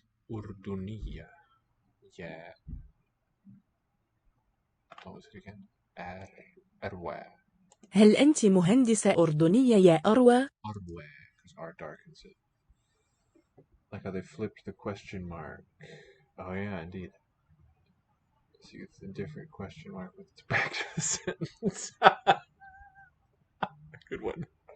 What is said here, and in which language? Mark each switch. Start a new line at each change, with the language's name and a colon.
Arabic: أردنية يا
English: what was it again?
Arabic: أروى. هل أنت مهندسة أردنية يا أروى؟
English: أروى, because R darkens it. Like how they flipped the question mark. Oh yeah, indeed. See, it's a different question mark with its back to the sentence. Good one.